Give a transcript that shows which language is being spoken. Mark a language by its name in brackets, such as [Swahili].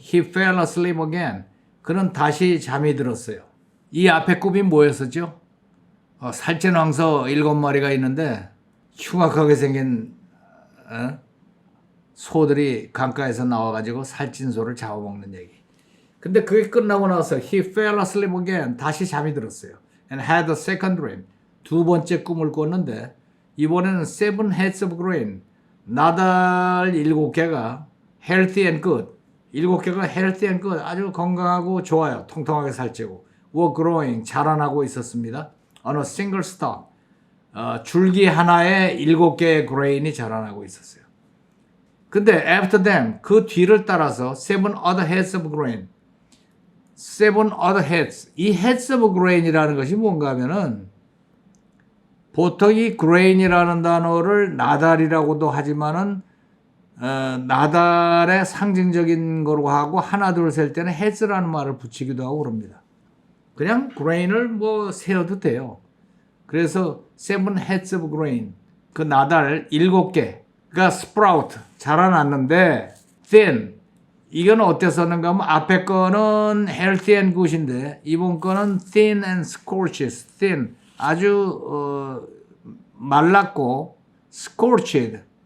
[English] He fell asleep again. [Korean] 그는 다시 잠이 들었어요. 이 앞에 꿈이 뭐였었죠? 살찐 황소 7마리가 있는데 흉악하게 생긴 소들이 강가에서 나와가지고 살찐 소를 잡아먹는 얘기. 근데 그게 끝나고 나서 [English] he fell asleep again. [Korean] 다시 잠이 들었어요. [English] And had a second dream. [Korean] 두 번째 꿈을 꿨는데 이번에는 [English] seven heads of grain. [Korean] 나달 7개가 [English] healthy and good. [Korean] 7개가 [English] healthy and good. [Korean] 아주 건강하고 좋아요. 통통하게 살찌고. [English] were growing. [Korean] 자라나고 있었습니다. [English] on a single stalk. [Korean] 줄기 하나에 7개의 grain이 자라나고 있었어요. 근데 [English] after them, [Korean] 그 뒤를 따라서 [English] seven other heads of grain. seven other heads. [Korean] 이 [English] heads of grain [Korean] 이라는 것이 뭔가 하면은 보통 이 grain이라는 단어를 나달이라고도 하지만은 나달의 상징적인 거로 하고 하나 둘 셀 때는 heads라는 말을 붙이기도 하고 그럽니다. 그냥 grain을 뭐 세어도 돼요. 그래서 [English] seven heads of grain. [Korean] 그 나달 7개가 sprout 자라났는데 thin. 이건 어떻게 썼는가 하면 앞에 거는 [English] healthy and good [Korean] 인데 이번 거는 [English] thin and scorches. thin. [Korean] 아주 말랐고 scorched.